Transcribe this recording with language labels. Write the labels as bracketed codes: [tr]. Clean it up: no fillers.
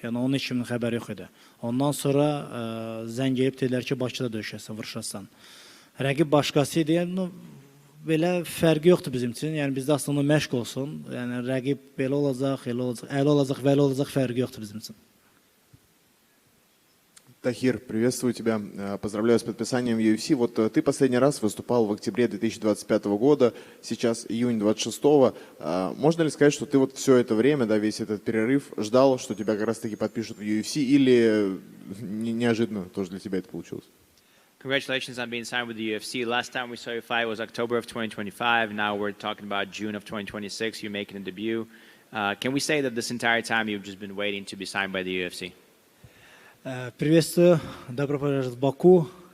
[az] Yəni onun heç kimin xəbəri yox idi. Ondan sonra zəng edib dedilər ki, Bakıda döyüşəsən, vuruşasan. Rəqib başqası idi. Yəni belə fərqi yoxdur bizim üçün. Yəni bizdə aslında məşq olsun. Yəni rəqib belə olacaq, elə olacaq, əli olacaq, vəli olacaq, fərqi yoxdur bizim üçün. [ru] Тахир, приветствую тебя. Поздравляю с подписанием UFC. Вот ты последний раз выступал в октябре 2025 года, сейчас июнь 26-го. Можно ли сказать, что ты вот все это время, да, весь этот перерыв ждал, что тебя как раз-таки подпишут в UFC, или неожиданно тоже для тебя это получилось? [en] Congratulations on being signed with the UFC. Last time we saw you fight was October of 2025. Now we're talking about June of 2026. You're making a debut. Can we say that this entire time you've just been waiting to be signed by the UFC? [ru] Приветствую, добро пожаловать в Баку.